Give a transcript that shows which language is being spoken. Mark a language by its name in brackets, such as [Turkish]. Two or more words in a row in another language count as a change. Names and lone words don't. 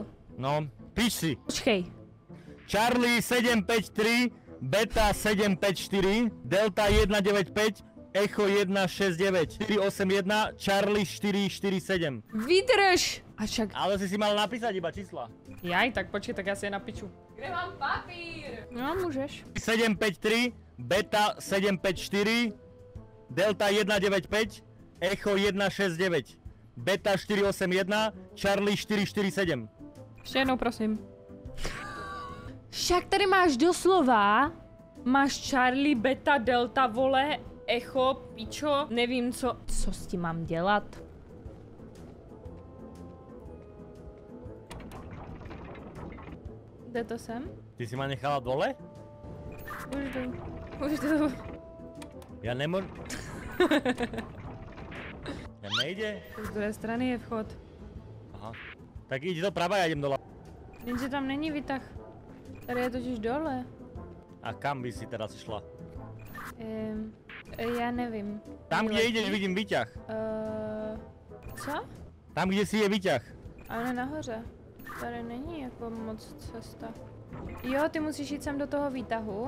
[Czech] No, píš si. Počkej. Charlie 753, Beta 754, Delta 195, Echo 169, 481, Charlie 447. [Slovak] Vydrž! A však... Ale si mal napísať iba čísla. Jaj, [Czech] tak počkej, tak já si je napíču. Kde mám papír? No, můžeš. 753, Beta 754, Delta 195, Echo 169, Beta 481, Charlie 447. Ještě jednou, prosím. Však tady máš doslova, máš Charlie, Beta, Delta, vole, Echo, pičo, nevím co s tím mám dělat. Jde to sem? [Slovak] Ty si ma nechala dole? [Czech] Už jdu. [Slovak] Ja nemôžem... Ja nejde? [Czech] Z druhé strany je vchod. Aha. [Slovak] Tak ide doprava, ja idem dole. [Czech] Jenže tam není výtah. Tady je totiž dole. [Slovak] A kam by si teraz šla? [Czech] Já nevím. [Slovak] Tam, kde ideš, vidím výťah. [Czech] Co? [Slovak] Tam, kde si je výťah. [Czech] Ale nahoře. Tady není jako moc cesta. Jo, ty musíš jít sem do toho výtahu.